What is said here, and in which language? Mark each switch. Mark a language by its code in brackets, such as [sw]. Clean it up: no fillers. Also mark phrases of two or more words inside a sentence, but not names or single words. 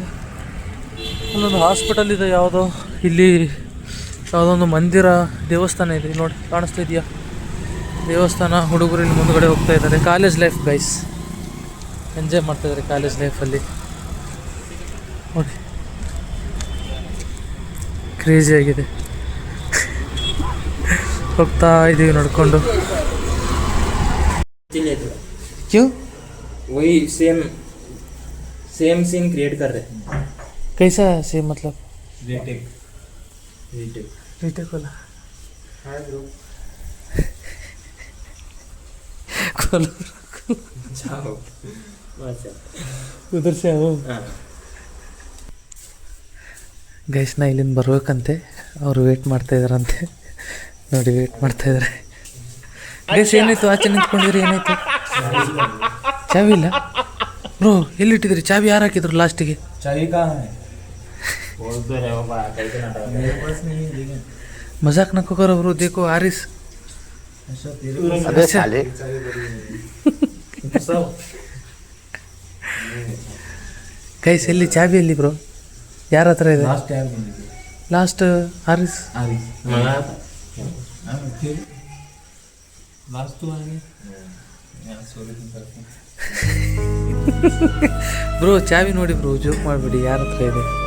[kn] ಅಲ್ಲೊಂದು ಹಾಸ್ಪಿಟಲ್ ಇದೆ ಯಾವುದೋ, ಇಲ್ಲಿ ಯಾವುದೋ ಒಂದು ಮಂದಿರ, ದೇವಸ್ಥಾನ ಇದೆ ನೋಡಿ, ಕಾಣಿಸ್ತಾ ಇದೆಯಾ ದೇವಸ್ಥಾನ? ಹುಡುಗರು ಇಲ್ಲಿ ಮುಂದುಗಡೆ ಹೋಗ್ತಾ ಇದ್ದಾರೆ. [en] college life guys, [kn] ಎಂಜಾಯ್ ಮಾಡ್ತಾಯಿದ್ದಾರೆ ಕಾಲೇಜ್ ಲೈಫಲ್ಲಿ ನೋಡಿ, ಕ್ರೇಜಿ ಆಗಿದೆ. ಹೋಗ್ತಾ ಇದ್ದೀವಿ ನೋಡಿಕೊಂಡು. [hi] क्यों? वही [en] same scene create [hi] कर रहे हैं. कैसा सेम मतलब? रीटेक वाला जाओ उधर से आओ. [kn] ಗೈಸ್ ನಾ ಇಲ್ಲಿಂದ ಬರ್ಬೇಕಂತೆ, ಅವರು ವೇಟ್ ಮಾಡ್ತಾ ಇದ್ದಾರಂತೆ. ನೋಡಿ ವೇಟ್ ಮಾಡ್ತಾ ಇದ್ದಾರೆ ಗೈಸ್. ಏನಾಯ್ತು ಆಚೆ ನಿಂತ್ಕೊಂಡಿದ್ರಿ, ಏನಾಯ್ತು? ಚಾವಿ ಇಲ್ಲ ಬ್ರೋ, ಎಲ್ಲಿಟ್ಟಿದ್ರಿ ಚಾವಿ? ಯಾರು ಹಾಕಿದ್ರು ಲಾಸ್ಟಿಗೆ? [hi] मजाक नको करो ब्रो. देखो आरिस, [kn] ಗೈಸ್ ಎಲ್ಲಿ ಚಾವಿ ಎಲ್ಲಿ ಬ್ರೋ? ಯಾರ ಹತ್ರ ಇದೆ ಲಾಸ್ಟ್? ಆರಿಸ್ ಬ್ರೋ ಚಾವಿ ನೋಡಿ ಬ್ರೋ, ಜೋಕ್ ಮಾಡಿಬಿಡಿ. ಯಾರ ಹತ್ರ ಇದೆ?